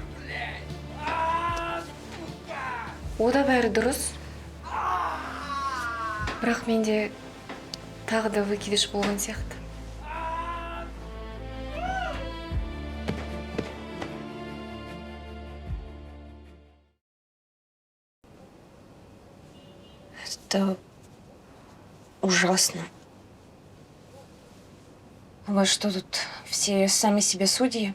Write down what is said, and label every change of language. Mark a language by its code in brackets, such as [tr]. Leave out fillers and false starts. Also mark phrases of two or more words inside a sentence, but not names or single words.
[kk] Ода бәрі дұрыс. Бірақ менде тағы да выкидыш болған сияқты. [ru] Это ужасно. У вас что тут, все сами себе судьи?